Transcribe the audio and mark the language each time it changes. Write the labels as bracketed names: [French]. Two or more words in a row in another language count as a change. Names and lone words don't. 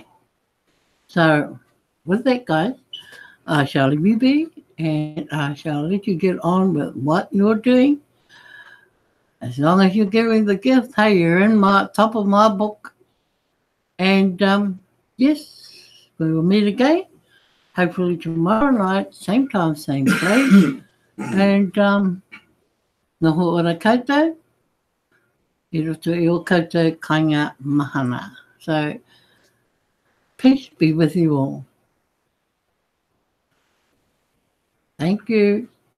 [English] So, with that, guys, I shall leave you be, and I shall let you get on with what you're doing. As long as you're giving the gift, hey, you're in my top of my book. And yes, we will meet again. Hopefully tomorrow night, same time, same place. [Māori] And noho ora koutou, I roto I o koutou kainga mahana. [English] So, peace be with you all. Thank you.